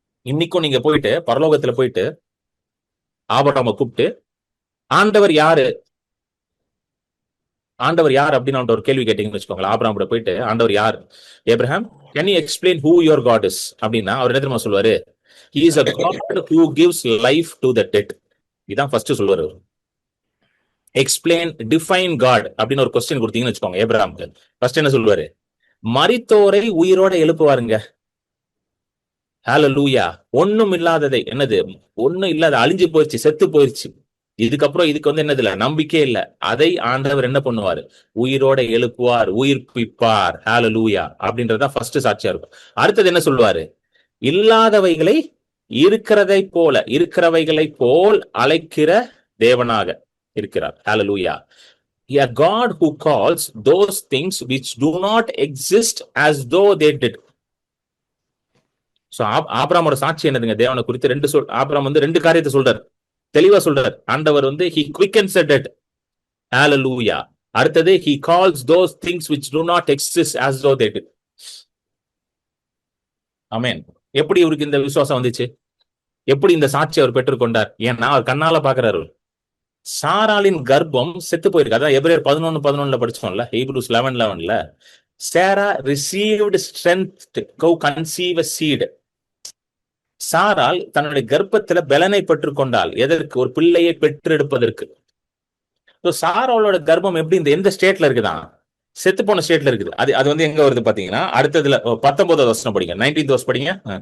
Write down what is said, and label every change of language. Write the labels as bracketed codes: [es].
[ta] இன்னைக்கும் நீங்க போயிட்டு பரலோகத்துல போயிட்டு ஆபிரகாமை கூப்பிட்டு ஆண்டவர் யாரு அப்படின்னு ஒரு கேள்வி கேட்டீங்கன்னு வச்சுக்கோங்களேன். ஆபிரகாம் கூட போயிட்டு ஆண்டவர் யார், Abraham can you explain who your God is அப்படின்னா அவர் என்ன தெரியுமா சொல்லுவாரு? [en] He is a God who gives life to the dead. [ta] இதான் ஃபர்ஸ்ட் சொல்லுவாரு. எக்ஸ்பிளைன், டிஃபைன் காட் அப்படின்னு ஒரு கொஸ்டின் கொடுத்தீங்கன்னு வச்சுக்கோங்க ஏப்ரஹாமுக்கு, ஃபர்ஸ்ட் என்ன சொல்லுவாரு? மரித்தோரை உயிரோட எழுப்புவாருங்க. ஹல்லேலூயா. ஒண்ணும் இல்லாததை, என்னது ஒண்ணும் இல்லாத, அழிஞ்சு போயிடுச்சு, செத்து போயிடுச்சு, இதுக்கப்புறம் இதுக்கு வந்து என்னது இல்ல, நம்பிக்கை இல்ல, அதை ஆண்டவர் என்ன பண்ணுவாரு? உயிரோட எழுப்புவார், உயிர்ப்பிப்பார். ஹல்லேலூயா. அப்படின்றதா ஃபர்ஸ்ட் சாட்சியா இருக்கும். அடுத்தது என்ன சொல்லுவாரு? இல்லாதவைகளை இருக்கிறவைகளை போல் அழைக்கிற தேவனாக இருக்கிறார். ஹல்லேலூயா. [en] A God who calls those things which do not exist as though they did. [ta] So ஆபிரகாமோட சாட்சி என்னதுங்க தேவனை குறித்து? ஆபிரகாம் வந்து ரெண்டு காரியத்தை சொல்றாரு, தெளிவா சொல்றாரு. [en] ஆண்டவர் வந்து he quickens the dead. Hallelujah. அடுத்தது he calls those things which do not exist as though they did. [ta] ஆமென். எப்படி இவருக்கு இந்த விசுவாசம் வந்துச்சு? எப்படி இந்த சாட்சி அவர் பெற்றுக்கொண்டார்? ஏன்னா அவர் கண்ணால பாக்குறாரு. சாராளின் கர்ப்பம் செத்து போயிருக்கு. அதான் எபிரேயர் 11:11 படிச்சோம்ல, Hebrews 11:11. [en] Sarah received strength to conceive a seed. [ta] சாராள் தன்னுடைய கர்ப்பத்துல பலனை பெற்றுக்கொண்டாள். எதற்கு? ஒரு பிள்ளையை பெற்றெடுப்பதற்கு. சாராளோட கர்ப்பம் எப்படி எந்த ஸ்டேட்ல இருக்குதான்? செத்து போன ஸ்டேட்ல இருக்குது. அது வந்து எங்க வருது பாத்தீங்கன்னா அடுத்ததுல 19வது வசனம் படிங்க, 19th verse படிங்க.